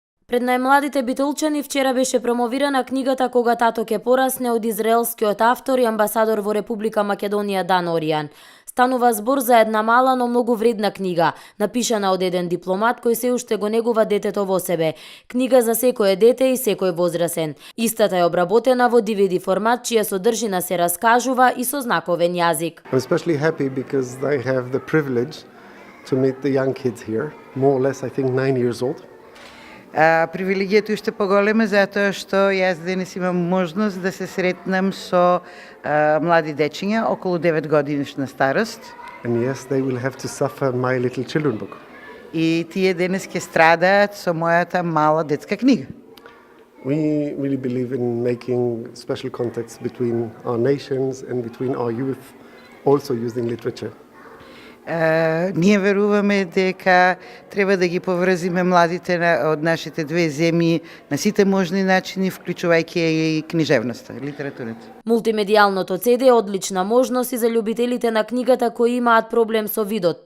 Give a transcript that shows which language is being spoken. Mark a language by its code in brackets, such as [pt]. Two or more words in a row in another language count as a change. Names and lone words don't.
[mk] Пред најмладите битолчани вчера беше промовирана книгата Кога тато ќе порасне од израелскиот автор и амбасадор во Република Македонија Дан Оријан. Станува збор за една мала, но многу вредна книга, напишана од еден дипломат кој се уште го негува детето во себе. Книга за секое дете и секој возрасен. Истата е обработена во DVD формат, чија содржина се раскажува и со знаковен јазик. [en] I'm especially happy because I have the privilege to meet the young kids here, more or less I think 9 years old. [mk] Привилегијата уште поголема затоа што јас денес имам можност да се сретнам со млади дечиња околу 9 годишна старост. [en] And yes, they will have to suffer My Little Children book. [mk] И тие денес ќе страдаат со мојата мала детска книга. [en] We really believe in making special contacts between our nations and between our youth, also using literature. [mk] Ние веруваме дека треба да ги поврзиме младите од нашите две земји на сите можни начини, вклучувајќи и книжевноста, литературата. Мултимедијалното CD е одлична можност и за љубителите на книгата кои имаат проблем со видот.